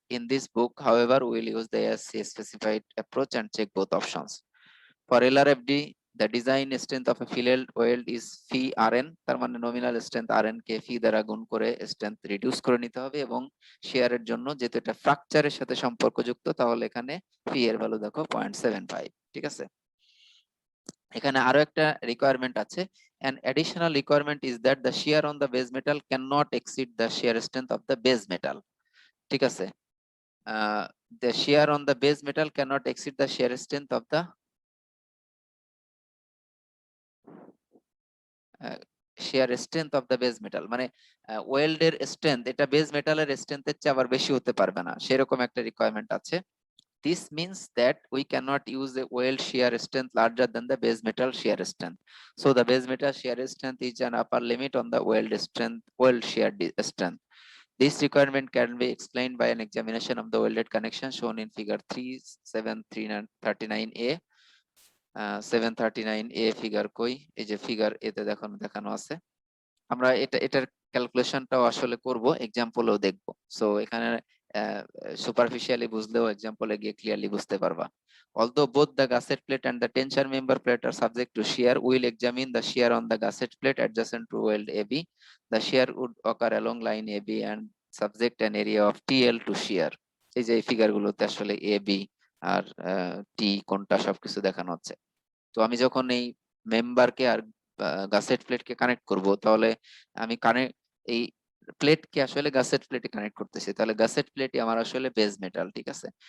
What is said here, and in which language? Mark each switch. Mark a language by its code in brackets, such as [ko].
[en] In this book, however, we will use the AISC specified approach and check both options. For LRFD, the design strength of a fillet weld is phi RN, [bn] তার মানে nominal strength RN কে ফি দ্বারা গুণ করে strength reduce করে নিতে হবে, এবং শেয়ারের জন্য যেহেতু এটা ফ্র্যাকচারের সাথে সম্পর্কযুক্ত, তাহলে এখানে ফি এর ভ্যালু দেখো 0.75। ঠিক আছে, এখানে আরো একটা রিকোয়ারমেন্ট আছে। [en] An additional requirement is that the shear on the base metal cannot exceed the shear strength of the base metal. [bn] ঠিক আছে, [en] the shear on the base metal cannot exceed the shear strength of the shear strength of the base metal, [bn] মানে ওয়েল্ডের strength এটা base মেটালের স্ট্রেংথের চেয়ে আবার বেশি হতে পারবে না, সেরকম একটা রিকোয়ারমেন্ট আছে। [en] This means that we cannot use a weld shear strength larger than the base metal shear strength. So the base metal shear strength is an upper limit on the weld shear strength. This requirement can be explained by an examination of the welded connection shown in figure 3739A. [bn] 739A figure কই, এই যে figure এতে দেখানো আছে। আমরা এটার ক্যালকুলেশনটাও আসলে করব, এক্সাম্পলও দেখব। সো এখানে সুপারফিশিয়ালি বুঝলেও এক্সাম্পলে গিয়ে ক্লিয়ারলি বুঝতে পারবা। [en] Although both the gusset plate and the tension member plate are subject to shear, we will examine the shear on the gusset plate adjacent to weld AB. The shear would occur along line AB and subject an area of TL to shear. [bn] এই যে figure গুলোতে আসলে AB আর টি কোনটা সবকিছু দেখানো হচ্ছে। তো আমি যখন এই মেম্বারকে আর গাসেট প্লেটকে কানেক্ট করব, তাহলে আমি এই প্লেটকে আসলে গাসেট প্লেটে কানেক্ট করতেছি, তাহলে গাসেট প্লেটই আমার আসলে বেস মেটাল, ঠিক আছে।